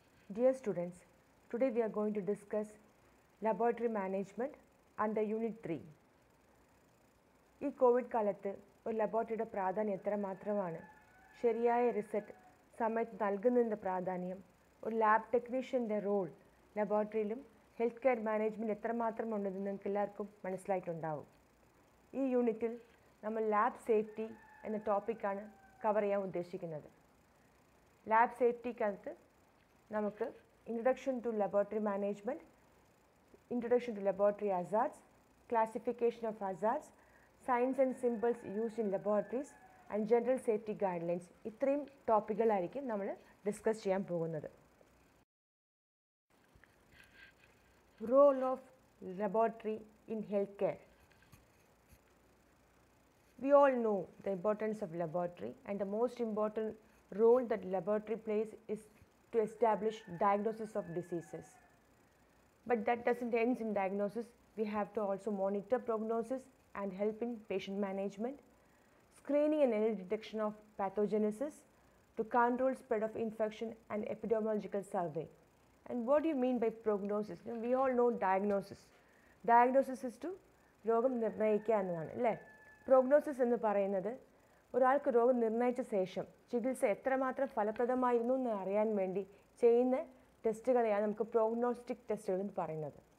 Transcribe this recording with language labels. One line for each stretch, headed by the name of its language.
English: Dear students, today we are going to discuss laboratory management under Unit 3.
Malayalam: ഈ Covid കാലത്ത് ഒരു ലബോറട്ടറിയുടെ പ്രാധാന്യം എത്രമാത്രമാണ്, ശരിയായ റിസൾട്ട് സമയത്ത് നൽകുന്നതിൻ്റെ പ്രാധാന്യം, ഒരു lab ടെക്നീഷ്യൻ്റെ role ലബോറട്ടറിയിലും health care management എത്രമാത്രം ഉണ്ടെന്ന് നിങ്ങൾക്ക് എല്ലാവർക്കും മനസ്സിലായിട്ടുണ്ടാവും. ഈ യൂണിറ്റിൽ നമ്മൾ ലാബ് സേഫ്റ്റി എന്ന ടോപ്പിക്കാണ് കവർ ചെയ്യാൻ ഉദ്ദേശിക്കുന്നത്. ലാബ് സേഫ്റ്റിക്കകത്ത് നമുക്ക് introduction to laboratory management, introduction to laboratory hazards, classification of hazards, science and symbols used in laboratories and general safety guidelines, ഇത്രയും ടോപ്പിക്കുകളായിരിക്കും നമ്മൾ ഡിസ്കസ് ചെയ്യാൻ പോകുന്നത്.
English: Role of laboratory in healthcare. We all know the importance of laboratory, and the most important role that laboratory plays is to establish diagnosis of diseases. But that doesn't end in diagnosis. We have to also monitor prognosis and help in patient management, screening and early detection of pathogenesis, to control spread of infection and epidemiological survey. And what do you mean by prognosis? We all know diagnosis.
Malayalam: Diagnosis is to രോഗം നിർണ്ണയിക്കുക എന്നതാണ് അല്ലേ. Prognosis എന്ന് പറയുന്നത് ഒരാൾക്ക് രോഗം നിർണ്ണയിച്ച ശേഷം ചികിത്സ എത്രമാത്രം ഫലപ്രദമായിരുന്നു എന്ന് അറിയാൻ വേണ്ടി ചെയ്യുന്ന ടെസ്റ്റുകളെയാണ് നമുക്ക് പ്രോഗ്നോസ്റ്റിക് ടെസ്റ്റുകൾ എന്ന് പറയുന്നത്.